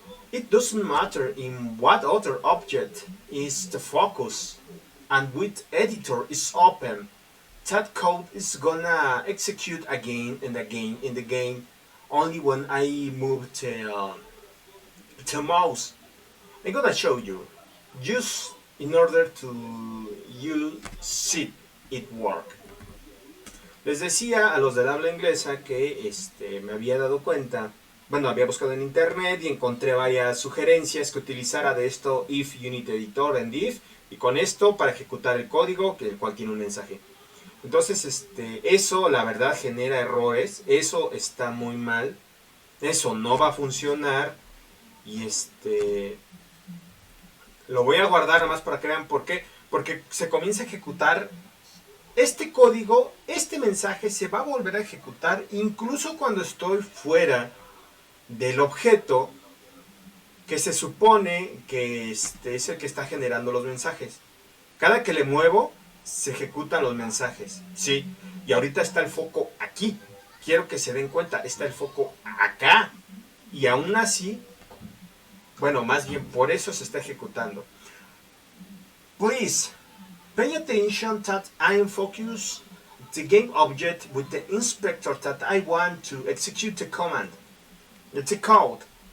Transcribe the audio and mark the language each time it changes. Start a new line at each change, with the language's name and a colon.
English: It doesn't matter in what other object is the focus and which editor is open, that code is gonna execute again and again in the game only when I move the mouse. I'm gonna show you just in order to you see it work.
Spanish: Les decía a los del habla inglesa que me había dado cuenta, bueno, había buscado en internet y encontré varias sugerencias que utilizara de esto if unit editor and if, y con esto para ejecutar el código, el cual tiene un mensaje. Entonces, eso la verdad genera errores, eso está muy mal, eso no va a funcionar y lo voy a guardar nada más para que vean por qué, porque se comienza a ejecutar este código, este mensaje se va a volver a ejecutar incluso cuando estoy fuera del objeto que se supone que es el que está generando los mensajes. Cada que le muevo, se ejecutan los mensajes, ¿sí? Y ahorita está el foco aquí. Quiero que se den cuenta, está el foco acá. Y aún así, bueno, más bien por eso se está ejecutando.
English: Please, pay attention that I am focused the game object with the inspector that I want to execute the command, the code.